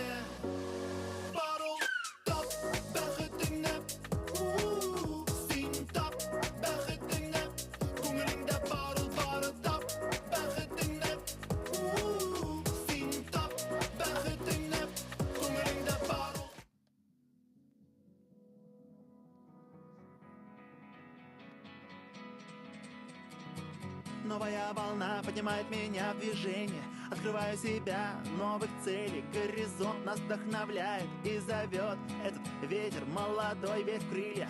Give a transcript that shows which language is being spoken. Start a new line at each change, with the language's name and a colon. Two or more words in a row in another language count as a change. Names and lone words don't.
Tatar: Бар ул тап бәхетеңне, син тап бәхетеңне, күңелеңдә бар ул бары тап бәхетеңне, син тап бәхетеңне, күңелеңдә бар ул.
Russian: Новая волна поднимает меня в движение, Открываю себя, новых целей. Горизонт нас вдохновляет и зовет. Этот ветер молодой, весь в крылья.